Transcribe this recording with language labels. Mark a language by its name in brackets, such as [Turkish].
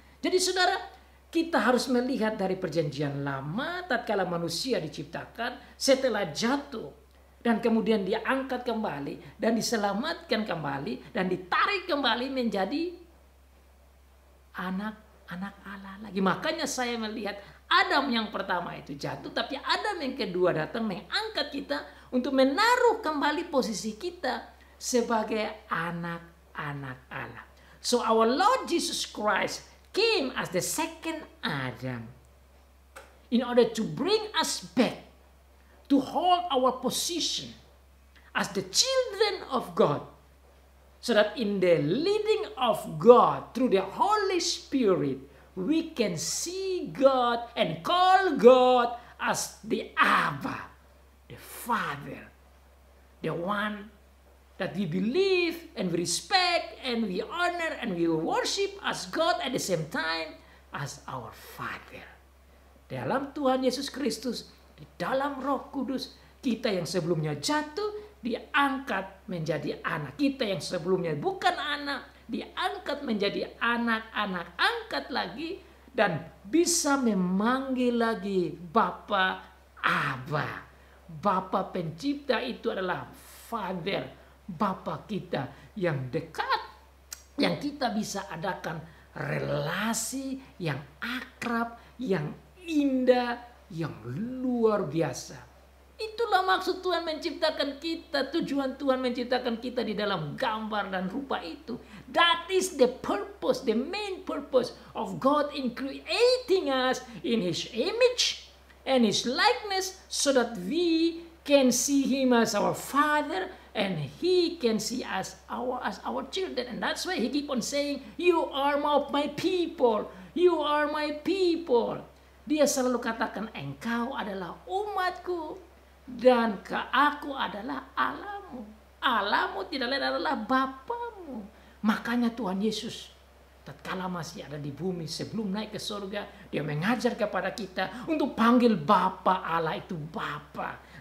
[Indonesian] Jadi saudara, kita harus melihat dari perjanjian lama tatkala manusia diciptakan, setelah jatuh dan kemudian diangkat kembali dan diselamatkan kembali dan ditarik kembali menjadi anak-anak Allah lagi. Makanya saya melihat Adam yang pertama itu jatuh, tapi Adam yang kedua datang mengangkat kita untuk menaruh kembali posisi kita sebagai anak-anak Allah. [English] So our Lord Jesus Christ came as the second Adam in order to bring us back to hold our position as the children of God, so that in the leading of God through the Holy Spirit, we can see God and call God as the Abba, the Father, the one that we believe and we respect and we honor and we worship as God at the same time as our Father. [Indonesian] Dalam Tuhan Yesus Kristus, di dalam Roh Kudus, kita yang sebelumnya jatuh diangkat menjadi anak. Kita yang sebelumnya bukan anak diangkat menjadi anak-anak, angkat lagi dan bisa memanggil lagi Bapa, Abba. Bapa pencipta itu adalah Father, Bapa kita yang dekat, yang kita bisa adakan relasi yang akrab, yang indah, yang luar biasa. Itulah maksud Tuhan menciptakan kita. Tujuan Tuhan menciptakan kita di dalam gambar dan rupa itu. [English] That is the purpose, the main purpose of God in creating us in His image and His likeness, so that we can see Him as our Father and He can see us as our children. And that's why He keep on saying, "You are my people, you are my people." [Indonesian] Dia selalu katakan, engkau adalah umatku dan aku adalah Allahmu. Allahmu tidak lain adalah Bapamu. Makanya Tuhan Yesus tatkala masih ada di bumi sebelum naik ke surga, dia mengajar kepada kita untuk panggil Bapa Allah itu Bapa.